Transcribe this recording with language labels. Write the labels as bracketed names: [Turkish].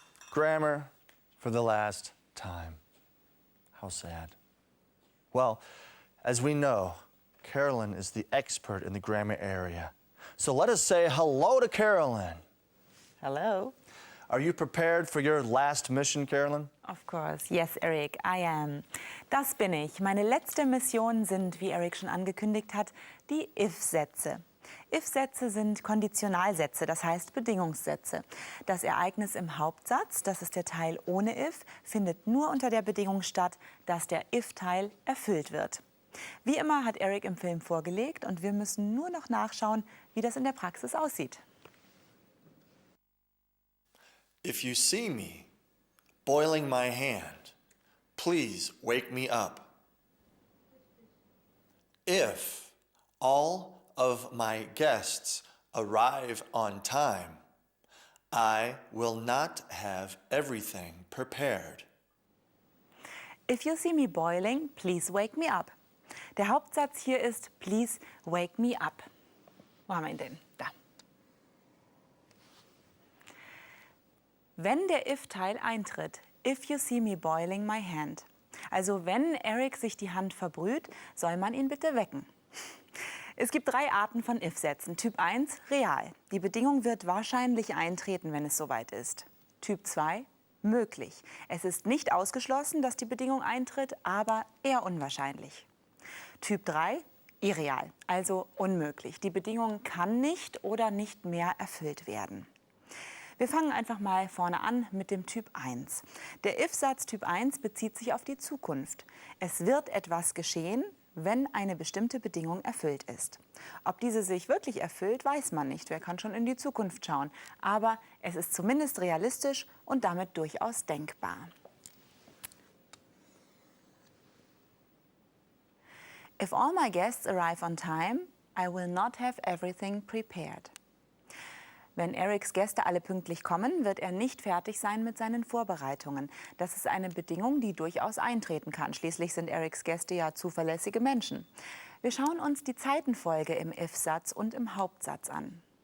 [English] Grammar for the last time. How sad. Well, as we know, Carolyn is the expert in the grammar area. So let us say hello to Carolyn. Hello. Are you prepared for your last mission, Carolyn? Of course. Yes, Eric, I am. [German] Das bin ich. Meine letzte Mission sind, wie Eric schon angekündigt hat, die If-Sätze. If-Sätze sind Konditionalsätze, das heißt Bedingungssätze. Das Ereignis im Hauptsatz, das ist der Teil ohne If, findet nur unter der Bedingung statt, dass der If-Teil erfüllt wird. Wie immer hat Eric im Film vorgelegt und wir müssen nur noch nachschauen, wie das in der Praxis aussieht. [English] If you see me boiling my hand, please wake me up. If all of my guests arrive on time, I will not have everything prepared. If you see me boiling, please wake me up. [German] Der Hauptsatz hier ist [English] please wake me up. [German] Wo haben wir ihn denn? Da. Wenn der if-Teil eintritt, [English] if you see me boiling my hand, [German] also wenn Eric sich die Hand verbrüht, soll man ihn bitte wecken. Es gibt 3 Arten von if-Sätzen. Typ 1, real. Die Bedingung wird wahrscheinlich eintreten, wenn es soweit ist. Typ 2, möglich. Es ist nicht ausgeschlossen, dass die Bedingung eintritt, aber eher unwahrscheinlich. Typ 3, irreal, also unmöglich. Die Bedingung kann nicht oder nicht mehr erfüllt werden. Wir fangen einfach mal vorne an mit dem Typ 1. Der if-Satz Typ 1 bezieht sich auf die Zukunft. Es wird etwas geschehen, wenn eine bestimmte Bedingung erfüllt ist. Ob diese sich wirklich erfüllt, weiß man nicht. Wer kann schon in die Zukunft schauen? Aber es ist zumindest realistisch und damit durchaus denkbar. [English] If all my guests arrive on time, I will not have everything prepared. [German] Wenn Erics Gäste alle pünktlich kommen, wird er nicht fertig sein mit seinen Vorbereitungen. Das ist eine Bedingung, die durchaus eintreten kann. Schließlich sind Erics Gäste ja zuverlässige Menschen. Wir schauen uns die Zeitenfolge im If-Satz und im Hauptsatz an.